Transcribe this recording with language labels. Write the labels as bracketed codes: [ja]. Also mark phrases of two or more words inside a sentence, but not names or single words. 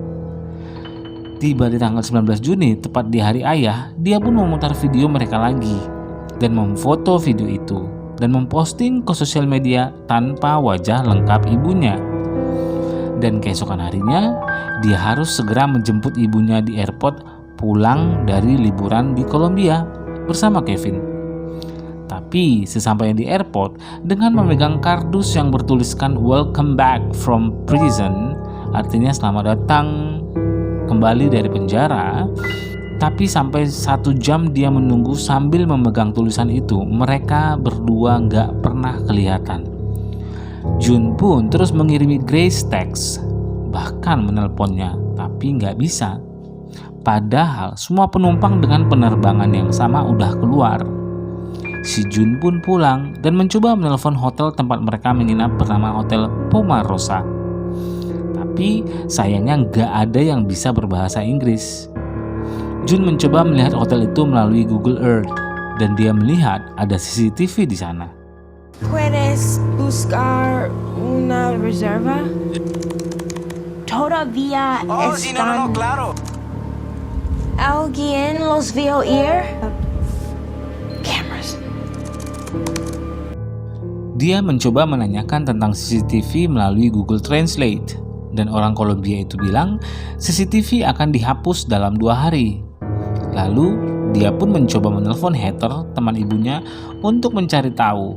[id] Tiba di tanggal 19 Juni, tepat di hari ayah, dia pun memutar video mereka lagi dan memfoto video itu dan memposting ke sosial media tanpa wajah lengkap ibunya. Dan keesokan harinya, dia harus segera menjemput ibunya di airport pulang dari liburan di Kolombia bersama Kevin. Tapi sesampainya di airport, dengan memegang kardus yang bertuliskan [en] Welcome back from prison, [id] artinya selamat datang kembali dari penjara. Tapi sampai 1 jam dia menunggu sambil memegang tulisan itu, mereka berdua gak pernah kelihatan. June pun terus mengirimi Grace teks, bahkan menelponnya, tapi gak bisa. Padahal semua penumpang dengan penerbangan yang sama udah keluar. Si June pun pulang dan mencoba menelpon hotel tempat mereka menginap bernama Hotel Pomarosa. Tapi sayangnya nggak ada yang bisa berbahasa Inggris. June mencoba melihat hotel itu melalui Google Earth dan dia melihat ada CCTV di sana. [es] ¿Puedes buscar una reserva? Todavía están... claro. ¿Alguien los vio ir? Cameras. [id] Dia mencoba menanyakan tentang CCTV melalui Google Translate dan orang Kolombia itu bilang CCTV akan dihapus dalam 2 hari. Lalu dia pun mencoba menelpon Heather, teman ibunya, untuk mencari tahu.